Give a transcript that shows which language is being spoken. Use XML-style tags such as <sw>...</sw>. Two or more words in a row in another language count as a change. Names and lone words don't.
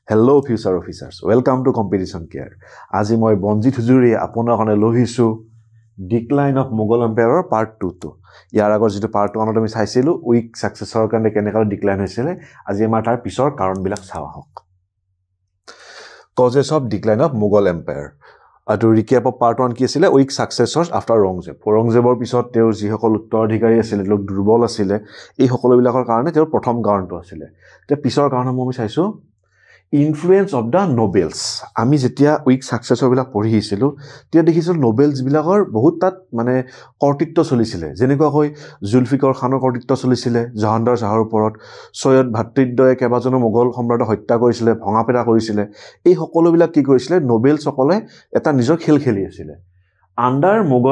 <en>Hello future officers, welcome to Competition Care.</en> <as>আজি মই বঞ্জিত হুজুৰি আপোনাৰ কাৰণে লহিছো</as> <en>Decline of Mughal Empire part 2</en> <as>to. ইয়াৰ আগৰ যেটো part 1 আমি চাইছিলো</as> <en>weak successor</en> <as>কাৰণে কেনেকৈ ডিক্লাইন হৈছিল আজি আমাৰ তাৰ পিছৰ কাৰণবিলাক চাওয়া হওক</as> <en>Causes of decline of Mughal Empire. To recap of part 1</en> <as>কি আছিল</as> <en>weak successors after</en> <as>Aurangzebৰ পিছত তেওঁৰ যিসকল উত্তৰাধিকাৰী আছিল লোক দুৰ্বল আছিল এই সকলোবিলাকৰ কাৰণে তেওঁৰ প্ৰথম কাৰণটো আছিল তে পিছৰ কাৰণম আমি চাইছো</as> <en>Influence of the nobles.</en> <as>আমি যেতিয়া</as> <en>weak successor</en> <as>বিলাক পঢ়িছিলো তেতিয়া দেখিছিল নোবেলস বিলাকৰ বহুত তাত মানে কৰ্তৃত্ব চলিছিল যেনেকুৱা হৈ জুলফিকাৰ খানৰ কৰ্তৃত্ব চলিছিল জাহানদাৰ শাহৰ ওপৰত সৈয়দ ভাতৃদ্বয়ে কেবাজনো মোগল সম্ৰাটক হত্যা কৰিছিল ভঙাপেৰা কৰিছিল এই সকলোবিলাক কি কৰিছিল নোবেলস সকলে এটা নিজৰ খেল খেলি আছিল আন্ডাৰ মোগল</as>